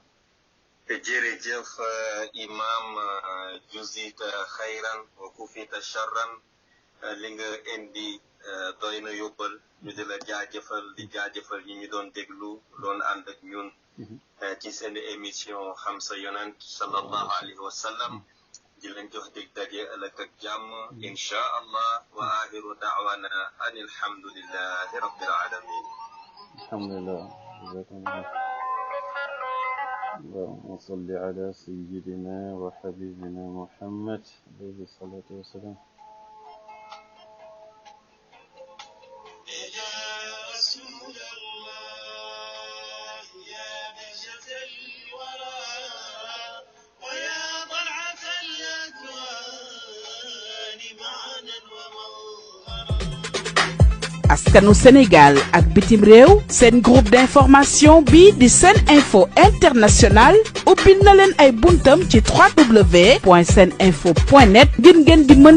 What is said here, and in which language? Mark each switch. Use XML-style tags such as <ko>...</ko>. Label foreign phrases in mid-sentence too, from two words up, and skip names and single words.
<wo>jërëjëf imam</wo> <ar>جزيت خيرا وكفيت شرا</ar> <wo>li nga indi doy na yóbbal ñu di la jaajëfal di jaajëfal ñi ñu doon déglu doon ànd ak ñun ci seen émission xam sa yonent</wo> <ar>صلى الله عليه وسلم</ar> <wo>di leen jox dig daje ëllëg ak jàmm</wo> <ar>إن شاء الله وآخر دعوانا أن الحمد لله رب العالمين alhamdulillah اللهم صل على سيدنا وحبيبنا محمد عليه الصلاة والسلام يا رسول الله يا بهجة الورى ويا طلعة الأكوان معنا ومظهرا</ar> <wo>askanu Sénégal ak bitim réew seen</wo> <fr>groupe d'information</fr> <wo>bi di Sen Info International ubbil na leen ay buntam ci www.seninfo.net ngir ngeen di mën</wo>